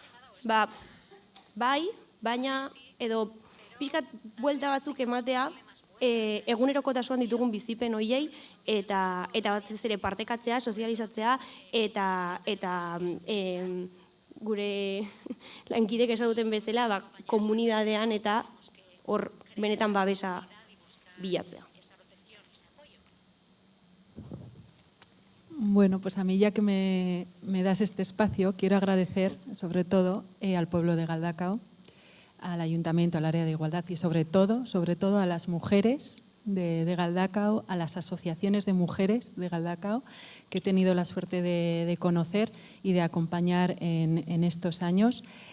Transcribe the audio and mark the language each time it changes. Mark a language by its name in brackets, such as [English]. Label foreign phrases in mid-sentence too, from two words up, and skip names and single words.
[Basque] Bai, baina edo pixkat buelta batzuk ematea egunerokotasuan ditugun bizipen hoiei eta batez ere partekatzea, sozializatzea eta gure lankidek esatuten bezala komunidadean eta hor benetan babesa bilatzea. [Spanish] Bueno, pues a mí ya que me das este espacio, quiero agradecer sobre todo al pueblo de Galdakao, al Ayuntamiento, al área de igualdad y sobre todo a las mujeres de Galdakao, a las asociaciones de mujeres de Galdakao que he tenido la suerte de conocer y de acompañar en estos años.